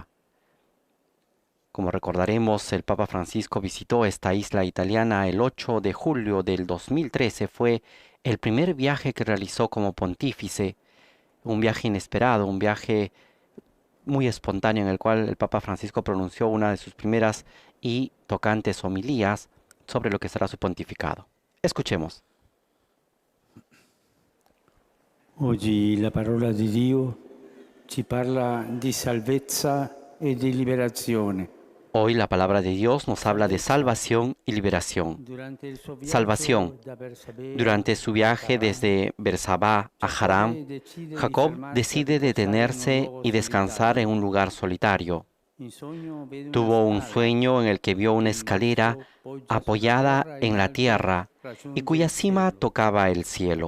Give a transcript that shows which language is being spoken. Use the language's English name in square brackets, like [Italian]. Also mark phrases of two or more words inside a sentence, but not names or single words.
[Spanish] Como recordaremos, el Papa Francisco visitó esta isla italiana el 8 de julio del 2013. Fue el primer viaje que realizó como pontífice, un viaje inesperado, un viaje muy espontáneo en el cual el Papa Francisco pronunció una de sus primeras y tocantes homilías sobre lo que será su pontificado. Escuchemos. [Italian] Oggi la parola di Dio ci parla di salvezza e di liberazione. [Spanish] Hoy la palabra de Dios nos habla de salvación y liberación. Salvación. Durante su viaje desde Bersabá a Harán, Jacob decide detenerse y descansar en un lugar solitario. Tuvo un sueño en el que vio una escalera apoyada en la tierra y cuya cima tocaba el cielo.